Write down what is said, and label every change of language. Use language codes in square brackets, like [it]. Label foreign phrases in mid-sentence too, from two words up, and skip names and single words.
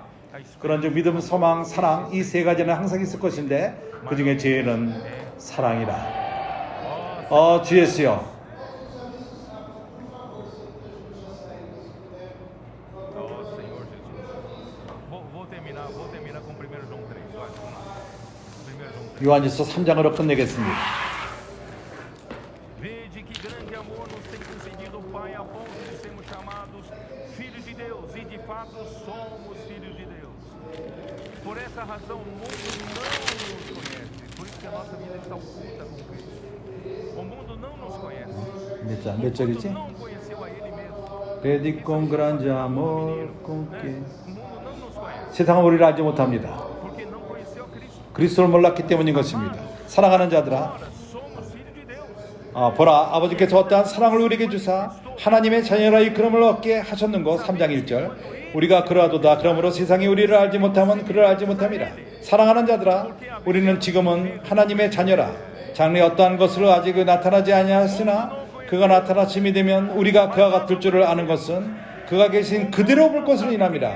[ko] 그런즉 믿음, 소망, 사랑, 이 세 가지는 항상 있을 것인데 그 중에 제일은 사랑이라. 주 예수여, 요한일서 3장으로 끝내겠습니다. [pt] Vede que grande amor nos tem concedido o Pai a ponto de sermos chamados filhos de Deus, e de fato somos filhos de Deus. Por essa razão o mundo não nos conhece, por isso que a nossa vida está oculta com Cristo. O mundo não nos conhece. [ko] 몇 절이지? [pt] Não conheceu a Ele mesmo. Vede con grande amor con que. O mundo não nos conhece. [ko] 세상은 우리를 알지 못합니다. [pt] Porque não conheceu a Cristo. [ko] 그리스도를 몰랐기 때문인 것입니다. 사랑하는 자들아, [pt] Agora somos filhos de Deus. [ko] 보라, 아버지께서 어떠한 사랑을 우리에게 주사 하나님의 자녀라 이끌음을 얻게 하셨는고. 3장 1절 우리가 그러하도다. 그러므로 세상이 우리를 알지 못하면 그를 알지 못함이라. 사랑하는 자들아, 우리는 지금은 하나님의 자녀라. 장래 어떠한 것으로 아직 나타나지 아니하였으나 그가 나타나심이 되면 우리가 그와 같을 줄을 아는 것은 그가 계신 그대로 볼 것을 인함이라.